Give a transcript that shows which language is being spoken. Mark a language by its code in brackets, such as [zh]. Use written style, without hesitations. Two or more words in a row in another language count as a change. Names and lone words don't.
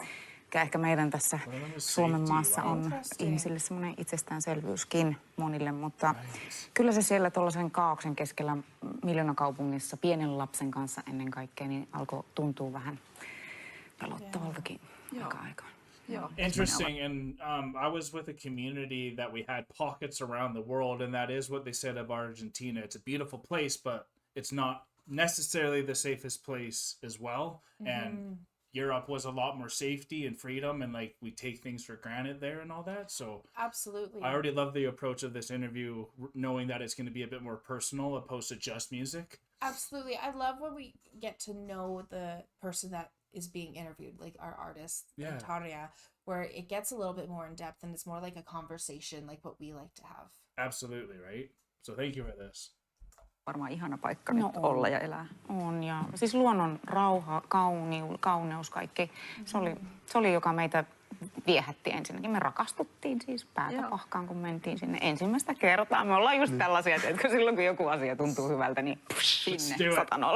[fi] Ehkä meidän tässä Suomen maassa on ihmisille semmoinen itsestäänselvyyskin monille, mutta kyllä se siellä tuollaisen kaaoksen keskellä miljoonakaupungissa pienen lapsen kanssa ennen kaikkea niin alkoi tuntua vähän pelottavaltakin aika aikaan. [en] Interesting, and I was with a community that we had pockets around the world, and that is what they said of Argentina. It's a beautiful place, but it's not necessarily the safest place as well. And Europe was a lot more safety and freedom, and like we take things for granted there and all that. So Absolutely. I already love the approach of this interview, knowing that it's going to be a bit more personal opposed to just music. Absolutely. I love when we get to know the person that is being interviewed, like our artist, Tarja, where it gets a little bit more in depth and it's more like a conversation, like what we like to have. Absolutely, right? So thank you for this. [fi] Varmaan ihana paikka nyt olla ja elää. On, ja siis luonnon rauha, kauneus, kaikki. Se oli joka meitä viehätti ensinnäkin. Me rakastuttiin siis päätä pahkaan, kun mentiin sinne ensimmäistä kertaa. Me ollaan just tällaisia, että silloin kun joku asia tuntuu hyvältä, niin sinne 100